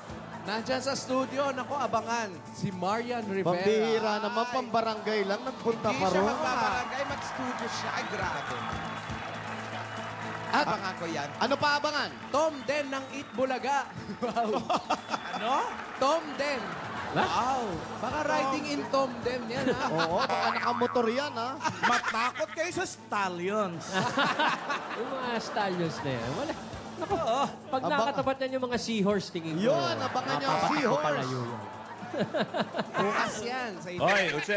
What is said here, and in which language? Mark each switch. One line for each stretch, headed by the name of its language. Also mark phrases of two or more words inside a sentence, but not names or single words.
Filipino: Nandyan sa studio, naku, abangan, si Marian Rivera. Pambihira naman, pambarangay lang, nagpunta Hindi ka siya ron. magbabarangay, mag-studio siya. Ay, grabe. At Abangan ko yan. Ano pa abangan? Tom Den ng Eat Bulaga. Wow. Ano? Tom Den. Wow. Baka
English: riding in
Filipino: Tom Den yan, ha? Oo, baka nakamotor yan, ha? Matakot kayo sa stallions. Yung mga stallions na yan. Wala. Naku, pag Abang- nakatapat yan yung mga seahorse, tingin ko. Yun, abangan niyo ang mapapatak ko seahorse. palayo yan. Bukas yan. Sa ito. Hoy, Uche.